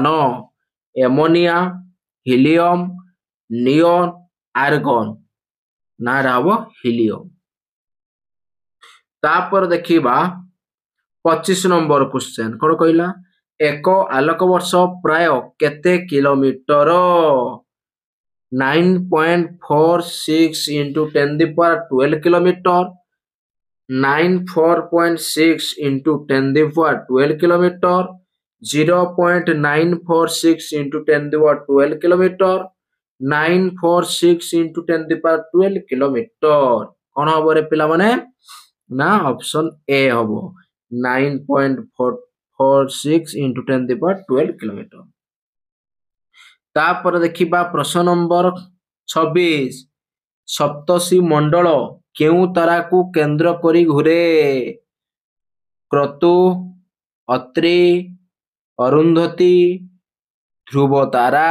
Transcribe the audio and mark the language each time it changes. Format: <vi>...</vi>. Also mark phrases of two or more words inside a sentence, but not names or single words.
<or>ଏମୋନିଆ, ହିଲିୟମ, ନିଅନ, ଆର୍ଗନ। ନା ହବ ହିଲିୟମ। ତାପରେ ଦେଖିବା 25 ନମ୍ବର କ୍ୱେଶ୍ଚନ କଣ କହିଲା? ଏକ ଆଲୋକ ବର୍ଷ ପ୍ରାୟ କେତେ କିଲୋମିଟର?</or> <en>9.46 into 10 the power 12 kilometer, 94.6 into 10 the power 12 kilometer, 0.946 into 10 the power 12 kilometer, 946 into 10 the power 12 kilometer।</en> <or>କଣ ହବ ରେ ପିଲାମାନେ? ନା ଅପସନ ଏ ହବ 9.46</or> <en>into 10 the power 12 kilometer।</en> <or>ତାପରେ ଦେଖିବା ପ୍ରଶ୍ନ ନମ୍ବର 26 ସପ୍ତର୍ଷି ମଣ୍ଡଳ କେଉଁ ତାରାକୁ କେନ୍ଦ୍ର କରି ଘୁରେ? କ୍ରତୁ, ଅତ୍ରି, ଅରୁନ୍ଧତୀ, ଧ୍ରୁବ ତାରା।</or>